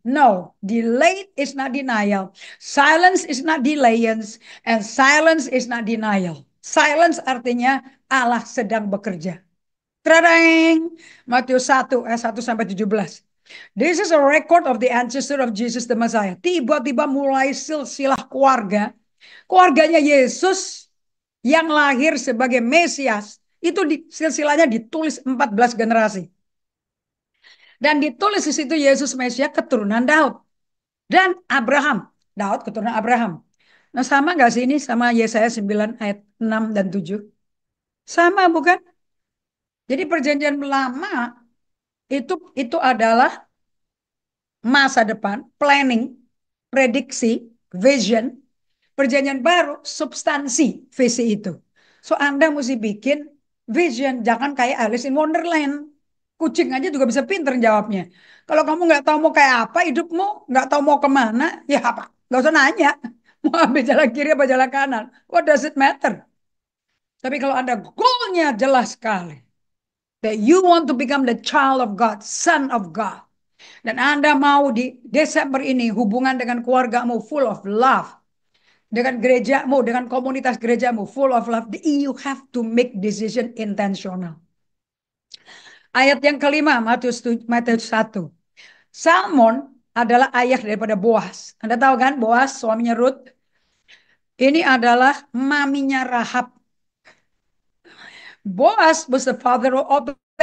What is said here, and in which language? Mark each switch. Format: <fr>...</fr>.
<en>No, delayed is not denial. Silence is not delayance. And silence is not denial. Silence</en> <id>artinya Allah sedang bekerja.</id> <en>Tradang!</en> <id>Matius 1 ayat 1 sampai 17.</id> <en>This is a record of the ancestor of Jesus the Messiah.</en> <id>Tiba-tiba mulai silsilah keluarga. Keluarganya Yesus yang lahir sebagai Mesias. Itu silsilahnya ditulis 14 generasi. Dan ditulis di situ Yesus Mesias keturunan Daud. Dan Abraham. Daud keturunan Abraham. Nah sama nggak sih ini sama Yesaya 9 ayat 6 dan 7? Sama bukan? Jadi perjanjian lama itu adalah masa depan, planning, prediksi, vision. Perjanjian baru, substansi visi itu. So Anda mesti bikin vision, jangan kayak Alice in Wonderland. Kucing aja juga bisa pinter jawabnya. Kalau kamu nggak tahu mau kayak apa hidupmu, nggak tahu mau kemana, ya apa? Nggak usah nanya. Mau ambil jalan kiri apa jalan kanan.</id> <en>What does it matter?</en> <id>Tapi kalau Anda goalnya jelas sekali.</id> <en>That you want to become the child of God, son of God.</en> <id>Dan Anda mau di Desember ini hubungan dengan keluargamu</id> <en>full of love.</en> <id>Dengan gerejamu, dengan komunitas gerejamu</id> <en>full of love. You have to make decision intentional.</en> <id>Ayat yang kelima, Matius 1. Salmon adalah ayah daripada Boaz. Anda tahu kan Boaz suaminya Ruth? Ini adalah maminya Rahab.</id> <en>Boaz was the father of Obed.</en>